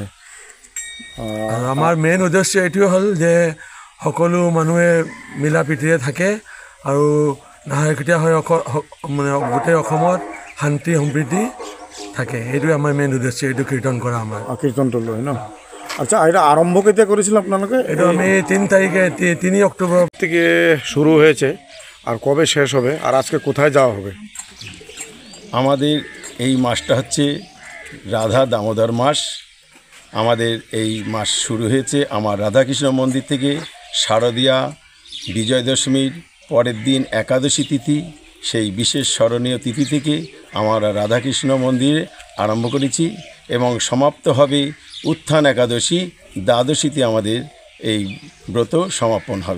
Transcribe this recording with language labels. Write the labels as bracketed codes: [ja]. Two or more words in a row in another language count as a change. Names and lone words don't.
[as] আৰু আমাৰ মেইন উদ্দেশ্য এইটোৱে হ'ল যে সকলো মানুহে মিলা প্ৰীতিৰে থাকে আৰু নাহাৰকীয়া হৈ মানে গোটেই অসমত শান্তি সম্প্ৰীতি থাকে। সেইটোৱে আমাৰ মেইন উদ্দেশ্য এইটো কীৰ্তন কৰা আমাৰ কীৰ্তনটো লৈ ন। [bn] আচ্ছা, এটা আরম্ভ কেতিয়া করেছিলেন আপনাকে? এটা আমি 3 তারিখে 3 অক্টোবর থেকে শুরু হয়েছে আর কবে শেষ হবে আর আজকে কোথায় যাওয়া হবে? আমাদের এই মাসটা হচ্ছে রাধা দামোদর মাস। আমাদের এই মাস শুরু হয়েছে আমার রাধাকৃষ্ণ মন্দির থেকে শারদীয়া বিজয় দশমীর পরের দিন একাদশী তিথি, সেই বিশেষ স্মরণীয় তিথি থেকে আমরা রাধাকৃষ্ণ মন্দিরে আরম্ভ করেছি এবং সমাপ্ত হবে উত্থান একাদশী দ্বাদশীতে আমাদের এই ব্রত সমাপন হবে।